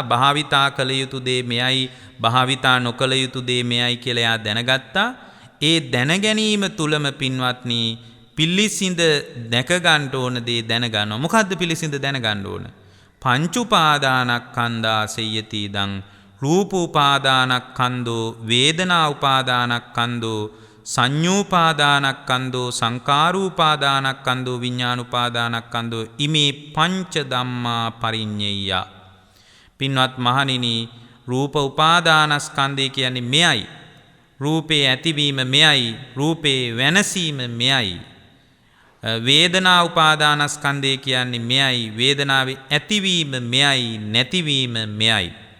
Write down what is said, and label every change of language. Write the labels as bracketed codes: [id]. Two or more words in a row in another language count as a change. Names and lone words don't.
[si] භාවිතා කළ යුතු දේ මෙයයි, භාවිතා නොකළ යුතු දේ මෙයයි කියලා එයා දැනගත්තා. ඒ දැන ගැනීම තුලම පින්වත්නි පිළිසිඳ දැක ගන්න ඕන දේ දැනගන්නවා. මොකද්ද පිළිසිඳ දැනගන්න ඕන? [pi] පංච උපාදානස්කන්ධා සෙය්‍යති දං රූප උපාදානස්කන්ධෝ වේදනා උපාදානස්කන්ධෝ සංඤූපාදානස්කන්ධෝ සංකාරූපාදානස්කන්ධෝ විඥානූපාදානස්කන්ධෝ ඉමේ පංච ධම්මා පරිඤ්ඤය. [si] පින්වත් මහණෙනි, රූප උපාදානස්කන්ධය කියන්නේ මෙයයි. රූපේ ඇතිවීම මෙයයි. රූපේ වෙනසීම මෙයයි. වේදනා උපාදානස්කන්ධය කියන්නේ මෙයයි. වේදනාවේ ඇතිවීම මෙයයි, නැතිවීම මෙයයි.